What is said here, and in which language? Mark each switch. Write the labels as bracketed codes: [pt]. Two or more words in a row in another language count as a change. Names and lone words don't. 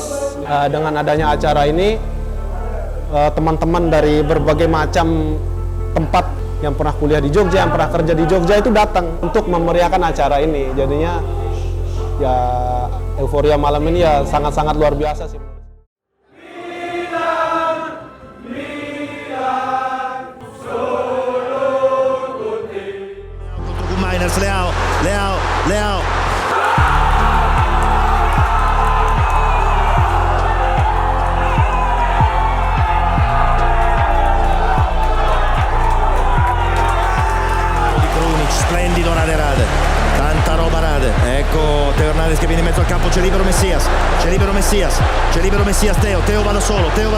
[id] Dengan adanya acara ini, teman-teman dari berbagai macam tempat yang pernah kuliah di Jogja, yang pernah kerja di Jogja itu datang untuk memeriahkan acara ini. Jadinya ya euforia malam ini ya sangat-sangat luar biasa sih. Miners, Leao. [it] Splendido Rade, tanta roba Rade, ecco Teo Hernandez che viene in mezzo al campo, c'è libero Messias, Teo va da solo,